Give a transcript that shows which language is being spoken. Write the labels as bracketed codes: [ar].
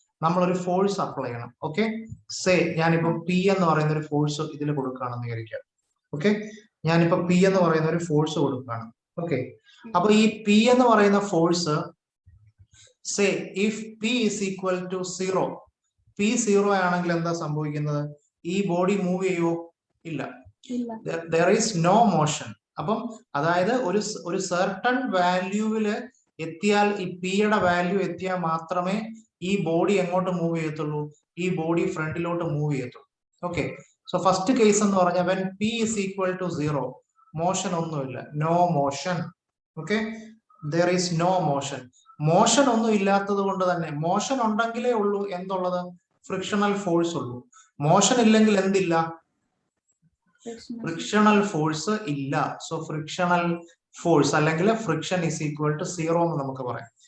[ml] നമ്മളൊരു force apply ചെയ്യണം. Okay, ഞാനിപ്പോ P എന്ന് പറയുന്ന ഒരു ഫോഴ്സ് ഇതിൽ കൊടുക്കുകയാണെന്ന് വിചാരിക്കാം. ഓക്കെ, ഞാനിപ്പോ P എന്ന് പറയുന്ന ഒരു ഫോഴ്സ് കൊടുക്കുകയാണ്. ഓക്കെ, അപ്പൊ ഈ P എന്ന് പറയുന്ന force if [en] P is equal to 0, [ml] P 0 ആണെങ്കിൽ എന്താ സംഭവിക്കുന്നത്? ഈ ബോഡി മൂവ് ചെയ്യോ? [en] ഇല്ല, there is no motion. [ml] അപ്പം അതായത് ഒരു സർട്ടൺ വാല്യൂവില് എത്തിയാൽ, ഈ P യുടെ വാല്യൂ എത്തിയാൽ മാത്രമേ ഈ ബോഡി എങ്ങോട്ട് മൂവ് ചെയ്യത്തുള്ളൂ? ഈ ബോഡി ഫ്രണ്ടിലോട്ട് മൂവ് ചെയ്യത്തുള്ളൂ. ഓക്കെ, സോ ഫസ്റ്റ് കേസ് എന്ന് പറഞ്ഞാൽ [en] when P is equal to 0, [ml] motion ഒന്നുമില്ല, no motion. [en] Okay, there is no motion. [ml] Motion ഒന്നും ഇല്ലാത്തത് കൊണ്ട് തന്നെ, മോഷൻ ഉണ്ടെങ്കിലേ ഉള്ളൂ എന്തുള്ളത്? ഫ്രിക്ഷണൽ ഫോഴ്സ് ഉള്ളൂ. മോഷൻ ഇല്ലെങ്കിൽ എന്തില്ല? ഫ്രിക്ഷണൽ ഫോഴ്സ് ഇല്ല. സോ ഫ്രിക്ഷണൽ ഫോഴ്സ് അല്ലെങ്കിൽ ഫ്രിക്ഷൻ [en] is equal to 0 [ml] എന്ന് നമുക്ക് പറയാം.